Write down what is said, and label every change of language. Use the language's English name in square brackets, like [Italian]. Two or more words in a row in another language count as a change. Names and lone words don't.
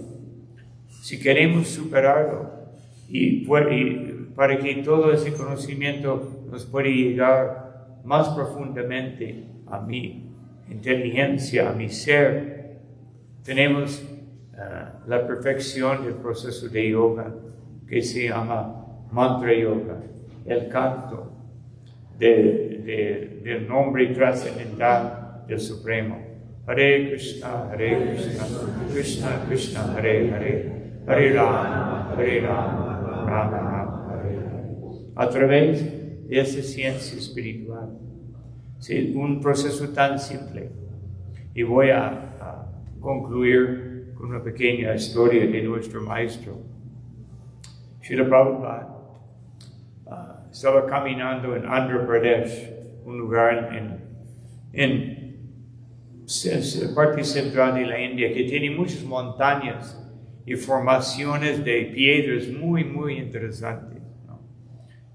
[Spanish] Si queremos superarlo y para que todo ese conocimiento nos pueda llegar más profundamente a mi inteligencia, a mi ser, tenemos la perfección del proceso de yoga que se llama [Sanskrit] mantra yoga, [Spanish] el canto del nombre trascendental del Supremo. [Sanskrit] Hare Krishna, Krishna Krishna, Hare Hare, Hare Rama, Rama Rama, Hare Hare. [Spanish] A través de esa ciencia espiritual, es un proceso tan simple. Y voy a concluir con una pequeña historia de nuestro maestro. Srila Prabhupada estaba caminando en Andhra Pradesh, un lugar en la parte central de la India que tiene muchas montañas y formaciones de piedras muy, muy interesantes, ¿no?